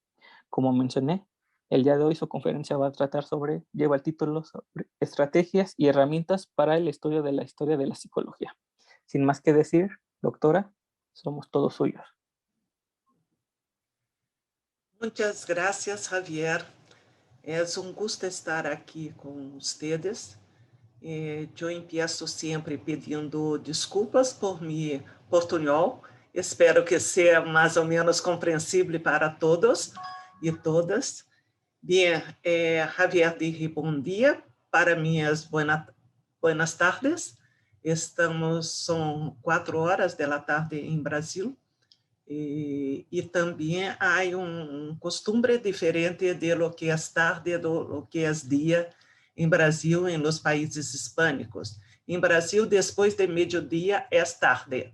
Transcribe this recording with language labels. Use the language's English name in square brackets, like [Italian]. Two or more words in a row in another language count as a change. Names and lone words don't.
[Spanish] Como mencioné, el día de hoy su conferencia va a tratar sobre, lleva el título sobre estrategias y herramientas para el estudio de la historia de la psicología. Sin más que decir, doctora, somos todos suyos. Muchas gracias, Javier. Es un gusto estar aquí con ustedes. [Portuguese] Eu empiezo sempre pedindo desculpas por mi portunhol. Espero que seja mais ou menos compreensível para todos e todas. [Spanish] Bien, Javier dije [Portuguese] bom dia. Para mim é [Spanish] buenas tardes. [Portuguese] São 4 horas da tarde em Brasil. E também há costume diferente [Spanish] de lo [Portuguese] que é tarde do lo que é dia em Brasil, em los países hispânicos. Em Brasil, depois de meio-dia, é tarde.